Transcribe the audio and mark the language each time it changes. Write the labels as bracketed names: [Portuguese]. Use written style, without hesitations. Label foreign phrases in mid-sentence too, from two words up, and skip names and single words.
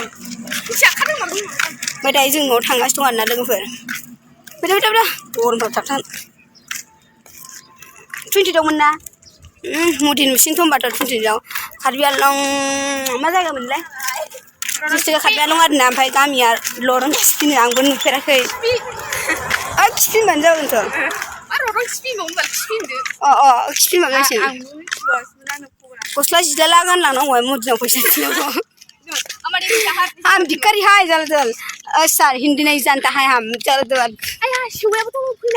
[Bodo] ओमफ्राय दायो जों न'आव थांगासिनो दं आरोना लोगोफोर फैदो गरमफ्राव थाबथां 28आवमोन ना मदि नुसिनोथ' होनबाथ' 28आव कार्बि आलं मा जायगा मोनलाय डिस्ट्रिक्टआ कार्बि आलं आरोना ओमफ्राय गामिया लरं खिफिनो आंबो नुफेराखै खिफिनबानो जागोनथ' खिफिनबावनांसिगोन गस्ला जिला गानलांनांगौ मदिनाव फैसा बिनांगौ [Hindi] हम भिखारी हाय जल जल सर हिंदी नहीं जानता है हम चल चल [Bodo] शिवायाबोथ' फैला